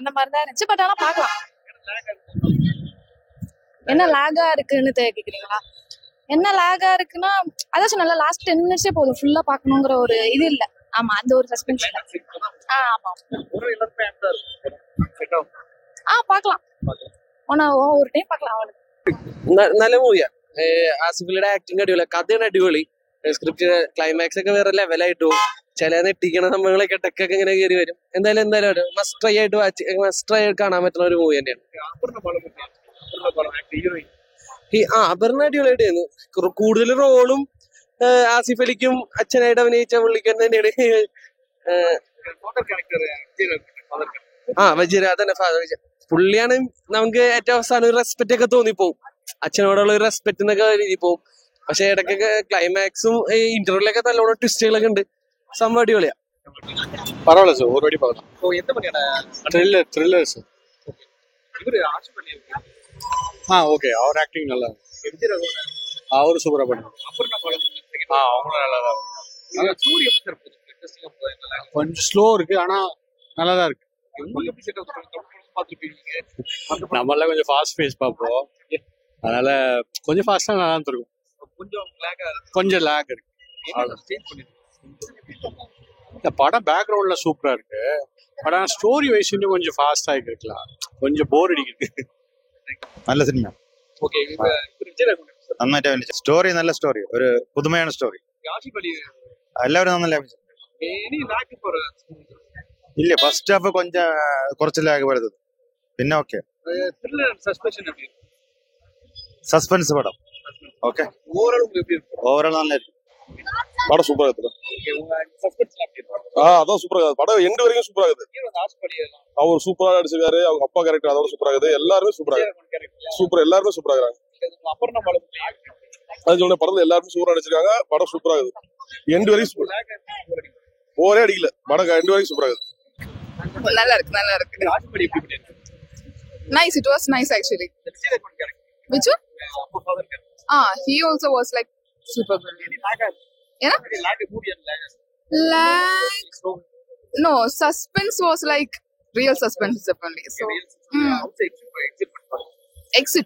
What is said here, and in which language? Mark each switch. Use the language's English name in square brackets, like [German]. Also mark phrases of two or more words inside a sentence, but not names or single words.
[Tamil] அந்த மாதிரி தான் இருந்துச்சு. பட் ஆனா பாக்கலாம். என்ன லேகா இருக்குன்னு கேக்குறீங்களா? என்ன லேகா இருக்குன்னா, அதான் சொன்னல, [English] last 10 minutes [Tamil] போதும், ஃபுல்லா பாக்கணுங்கிற ஒரு இது இல்ல. ஆமா, அந்த ஒரு சஸ்பென்ஸ் இல்ல. ஆமா, பாக்கலாம். ஒரு டைம் பாக்கலாம். அவனுக்கு [Malayalam] നല്ല മൂവിയാ. ആസിഫലിയുടെ ആക്ടിങ് അടിപൊളി, കഥയാണ് അടിപൊളി, [English] script climax [Malayalam] ഒക്കെ വേറെ ലെവലായിട്ട് പോകും. ചില നെട്ടിക്കണ സംഭവങ്ങളൊക്കെ ടെക്കൊക്കെ ഇങ്ങനെ കയറി വരും. എന്തായാലും [English] must try [Malayalam] ആയിട്ട് കാണാൻ പറ്റുന്ന ഒരു മൂവി തന്നെയാണ്. അപർണ അടിപൊളിയായിട്ടായിരുന്നു. കൂടുതൽ റോളും ആസിഫ് അലിക്കും അച്ഛനായിട്ട് അഭിനയിച്ച പുള്ളിക്ക് തന്നെയാണ്. വജീർ അതന്നെ പുള്ളിയാണ് നമുക്ക് ഏറ്റവും അവസാനം ഒരു റെസ്പെക്ട് ഒക്കെ തോന്നിപ്പോവും. അച്ഛനോടുള്ള ഒരു റെസ്പെക്ട് എന്നൊക്കെ രീതി പോവും. പക്ഷെ ഇടയ്ക്കൊക്കെ ക്ലൈമാക്സും ഇന്റർവ്യൂലൊക്കെ നല്ലോണം ട്വിസ്റ്റുകളൊക്കെ ഉണ്ട്. സംഭവം അടിപൊളിയാ. [Tamil] பரவாயில்ல சார், ஒரு வாட்டி பார்க்கலாம். த்ரில்லர் சார். ஓகே, அவர் ஆக்டிங் நல்லா இருக்கு. அவரு சூப்பரா பண்ணுவாங்க. அவங்களும் நல்லா தான் கொஞ்சம் ஸ்லோ இருக்கு, ஆனா நல்லா தான் இருக்கு. நம்மளாம் கொஞ்சம் [English] fast pace [Tamil] பார்ப்போம், அதனால கொஞ்சம் ஃபாஸ்டா நல்லா இருக்கும். கொஞ்சம் லேக் இருக்கு. இந்த படம் பேக்ரவுண்ட்ல சூப்பரா இருக்கு. பட் ஆனால் [English] story wise [Tamil] இன்னும் கொஞ்சம் ஃபாஸ்டா இருக்கலாம். கொஞ்சம் போர் அடிக்குது. [Malayalam] നല്ല സിനിമ. നന്നായിട്ട് അഭിനയിച്ചു. സ്റ്റോറി നല്ല സ്റ്റോറി, ഒരു പുതുമയാണ് സ്റ്റോറി. എല്ലാവരും നന്നല്ല അഭിനയിച്ചു. ഇല്ല, [English] first half [Malayalam] കുറച്ച് ലാഗ് വരുന്നത്, പിന്നെ ഓക്കെ. സസ്പെൻസ് പടം. [English] okay, overall [Malayalam] നല്ലായിരിക്കും. [Tamil] படம் சூப்பரா இருக்குது. அதான் சூப்பரா இருக்குது. படம் எண்டு வரைக்கும் சூப்பரா இருக்குது. அவர் சூப்பரா நடிச்சிருக்காரு. அவங்க அப்பா கேரக்டர் அதோட சூப்பரா இருக்குது. எல்லாருமே சூப்பரா சூப்பர், எல்லாருமே சூப்பரா இருக்காங்க. அது சொன்ன படத்துல எல்லாருமே சூப்பரா நடிச்சிருக்காங்க. படம் சூப்பரா இருக்குது. எண்டு வரைக்கும் போரே அடிக்கல. படம் எண்டு வரைக்கும் சூப்பரா இருக்குது. நல்லா இருக்கு, நல்லா இருக்கு. [English] Nice, it was nice actually. Which one? He also was like super brilliant. Lag? No, suspense was like real suspense only. So, exit.